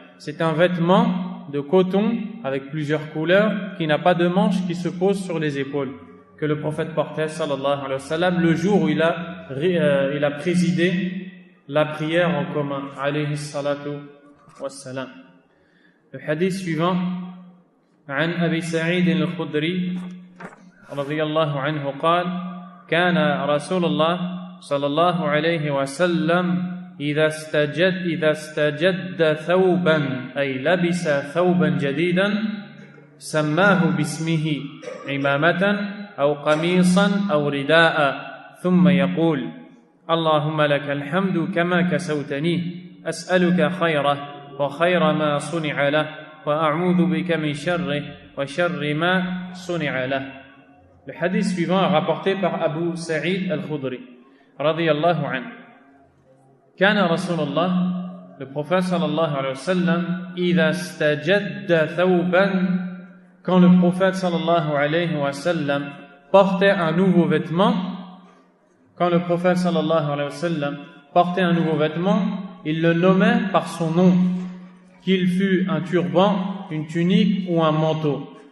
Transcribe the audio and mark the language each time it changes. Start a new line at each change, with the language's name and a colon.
French: C'est un vêtement de coton avec plusieurs couleurs qui n'a pas de manches, qui se pose sur les épaules, que le prophète portait sallallahu alayhi wa sallam le jour où il a présidé la prière en commun alayhi salatu wassalam. Le hadith suivant,
Arabic: عن أبي سعيد الخدري رضي الله عنه قال كان رسول الله صلى الله عليه وسلم إذا استجد ثوبا أي لبس ثوبا جديدا سماه باسمه عمامة أو قميصا أو رداء ثم يقول اللهم لك الحمد كما كسوتني أسألك خيره وخير ما صنع له وأعوذ بك من شره وشر ما صنع له.
French: Le hadith suivant est rapporté par Abu Sa'id al-Khudri radiyallahu anhu.
Arabic: كان رسول الله,
French: le prophète sallallahu alayhi wa sallam,
Arabic: إذا استجد ثوبا,
French: quand le prophète sallallahu alayhi wa sallam portait un nouveau vêtement, quand le prophète sallallahu alayhi wa sallam portait un nouveau vêtement, il le nommait par son nom, qu'il fût un turban, une tunique ou un manteau.